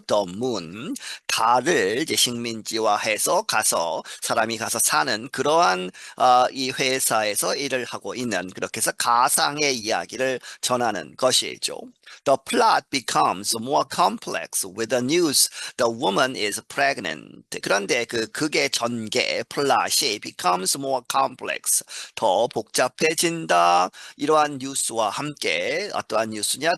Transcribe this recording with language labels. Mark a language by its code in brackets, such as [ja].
[en] The moon [ko] 달을 이제 식민지화해서 가서 사람이 가서 사는 그러한 이 회사에서 일을 하고 있는 그렇게 해서 가상의 이야기를 전하는 것이죠. [en] The plot becomes more complex with the news the woman is pregnant. [ko] 그런데 그게 전개 플롯이 [en] becomes more complex [ko] 더 복잡해진다. 이러한 뉴스와 함께 어떠한 뉴스냐?